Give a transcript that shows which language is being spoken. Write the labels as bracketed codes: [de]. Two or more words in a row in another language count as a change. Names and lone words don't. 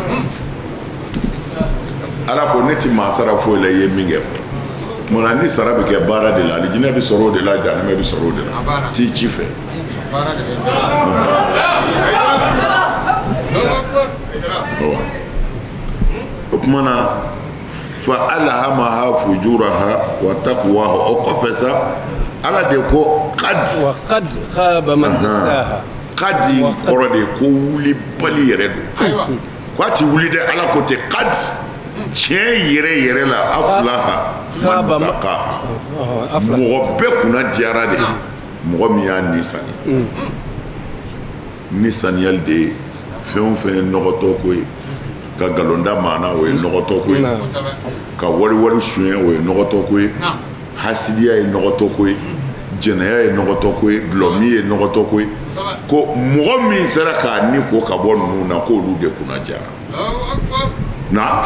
[bm] ala ko ne ti maa sara foyi la i ye min kɛ kumana ni sara bɛ kɛ baara de la alijinɛ bɛ sɔrɔ o de la jahanɛmɛ bɛ sɔrɔ o de la t'i ci fɛ okumana [ar] فألهمها فجورها وتقواها [bm] o kɔfɛ sa ala de ko qad [ar] وقد خاب من دساها [bm] qad kɔrɔ de ko wuli bali yɛrɛ do ko a ti wuli dɛ ala ko tɛ qad tiɲɛ yɛrɛ la [ar] أفلح من زكاها [bm] mɔgɔ bɛɛ kunna diyara de mɔgɔ min y'a nisani nisaniyali de ye fɛn o fɛn ye nɔgɔtɔ ko ye ka galonda maana o ye nɔgɔtɔ ko ye ka wari suɲɛ o ye nɔgɔtɔ ko ye hasidiya ye nɔgɔtɔ ko ye jɛnɛya ye nɔgɔtɔ ko ye dulɔmi ye nɔgɔtɔ ko ye ko mɔgɔ min sera k'a ni ko ka bɔ ninnu na k'olu de kunna jara na